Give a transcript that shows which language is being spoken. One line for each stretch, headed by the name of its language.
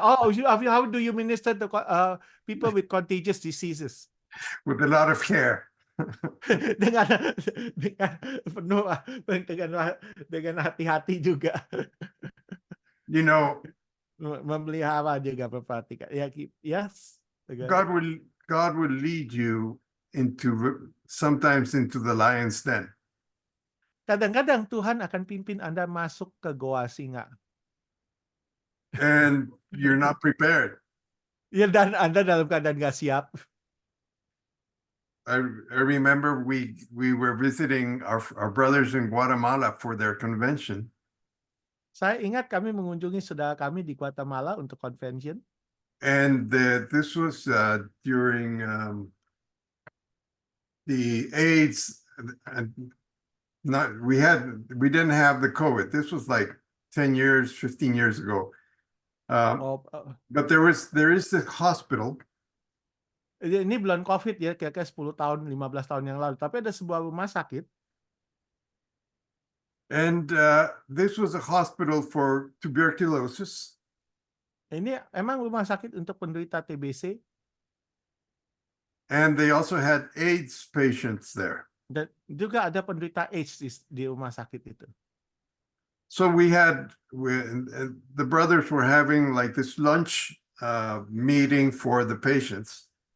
English: How do you minister to people with contagious diseases? With a lot of care.
Indonesian: dengan penuh dengan hati-hati juga. Memelihara juga perhatikan. Yes.
English: God will lead you sometimes into the lion's den.
Indonesian: Kadang-kadang Tuhan akan pimpin Anda masuk ke goa singa.
English: And you're not prepared.
Indonesian: Ya, dan Anda dalam keadaan nggak siap.
English: I remember we were visiting our brothers in Guatemala for their convention.
Indonesian: Saya ingat kami mengunjungi saudara kami di Guatemala untuk convention.
English: And this was during the AIDS. We didn't have the COVID. This was like 10 years, 15 years ago. But there is this hospital.
Indonesian: Ini bulan COVID ya, kira-kira 10 tahun, 15 tahun yang lalu. Tapi ada sebuah rumah sakit.
English: And this was a hospital for tuberculosis.
Indonesian: Ini emang rumah sakit untuk penderita TBC
English: and they also had AIDS patients there.
Indonesian: dan juga ada penderita AIDS di rumah sakit itu.
English: So we had the brothers were having like this lunch meeting for the patients,